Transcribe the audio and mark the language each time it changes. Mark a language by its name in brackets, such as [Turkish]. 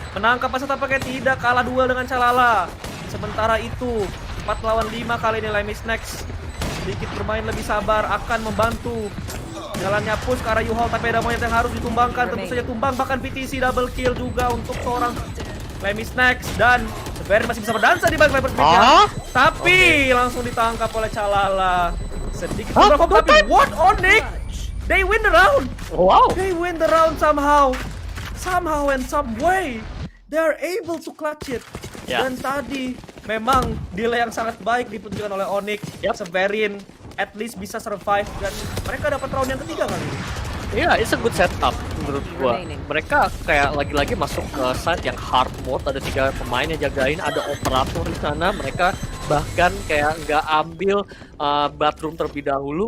[Indonesian] Menangkap masa tampaknya tidak, kalah duel dengan Calala. Sementara itu 4 lawan 5 kali ini Lemis Next sedikit bermain lebih sabar, akan membantu jalannya push ke arah U-Haul, tapi ada monyet yang harus ditumbangkan. Tentu saja tumbang, bahkan PTC double kill juga untuk seorang Lemis Next. Dan Severin masih bisa berdansa di balik Viper Speed-nya, tapi langsung ditangkap oleh Calala. Sedikit berbahaya, tapi [English] what Onyx? They win the round. Wow. They win the round somehow and some way. They are able to clutch it. Yeah. [Indonesian] Dan tadi memang delay yang sangat baik ditunjukkan oleh Onyx. Severin [English] at least [Indonesian] bisa survive, dan mereka dapat round yang ketiga kali ini. Iya, [English] it's a good setup [Indonesian] menurut gua. Mereka kayak lagi-lagi masuk ke side yang hard mode, ada 3 pemain yang jagain, ada operator di sana. Mereka bahkan kayak nggak ambil bathroom terlebih dahulu.